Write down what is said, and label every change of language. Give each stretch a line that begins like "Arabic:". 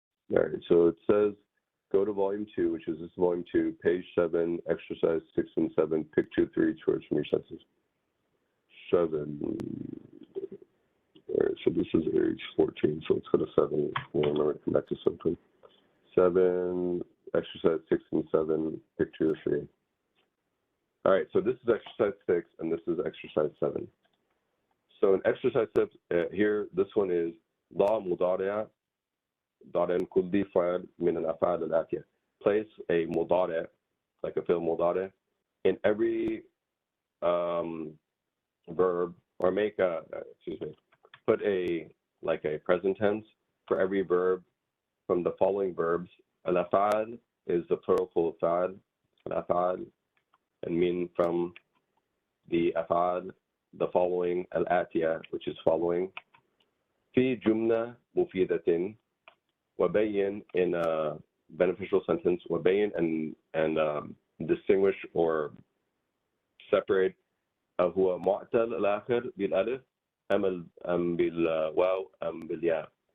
English: All right, so it says go to volume 2, which is this volume 2, page 7, exercise 6 and 7, pick 2, 3 each words from your sentences. 7. All right, so this is age 14, so let's go to 7. We'll remember to come back to something. 7, exercise 6 and 7, pick 2 or 3. All right, so this is exercise 6 and this is exercise 7. So in exercise 6, here, this one is
Arabic: ضع مضارع ضارع كل فعل من الأفعال الآتية.
English: Place a مضارع, like a fi'l مضارع, in every verb, or make a, put a, like a present tense for every verb from the following verbs. Al-af'al is the plural for fa'al, al-af'al, and mean from the af'al, the following, al-atiya, which is following.
Arabic: في جملة مفيدة, وبين,
English: in a beneficial sentence,
Arabic: وبين,
English: and distinguish or separate,
Arabic: هو معتل الآخر بالألف أم بالواو أم بالياء.